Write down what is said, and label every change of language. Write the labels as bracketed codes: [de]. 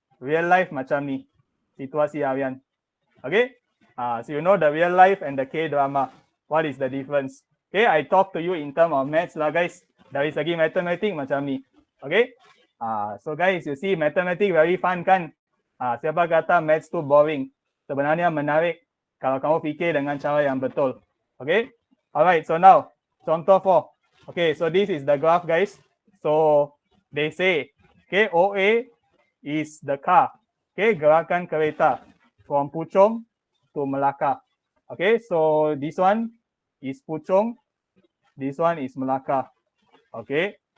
[ms] Real life macam ni. Situasi harian. Okay? [en] So you know the real life and the K-drama. What is the difference? Okay, I talk to you in terms of maths lah guys. [ms] Dari segi matematik macam ni. [en] Okay? So guys, you see mathematics very fun kan? [ms] Siapa kata maths tu boring? Sebenarnya menarik kalau kamu fikir dengan cara yang betul. [en] Okay? Alright, so now contoh 4. Okay, so this is the graph guys. So they say, okay, OA is the car. [ms] Okay, gerakan kereta from Puchong to Melaka. [en] Okay, so this one is Puchong. This one is Melaka. Okay.